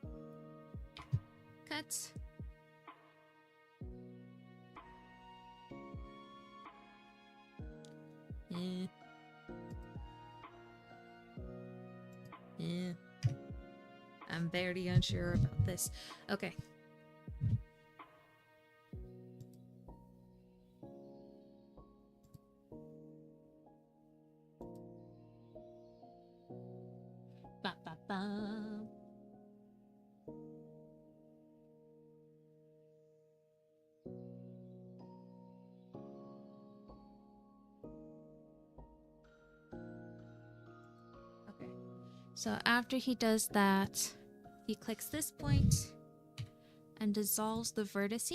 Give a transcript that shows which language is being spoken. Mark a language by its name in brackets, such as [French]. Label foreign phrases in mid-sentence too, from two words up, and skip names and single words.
[English] Cuts. I'm very unsure about this. Okay. Ba, ba, ba. Okay. So after he does that, he clicks this point and dissolves the vertice.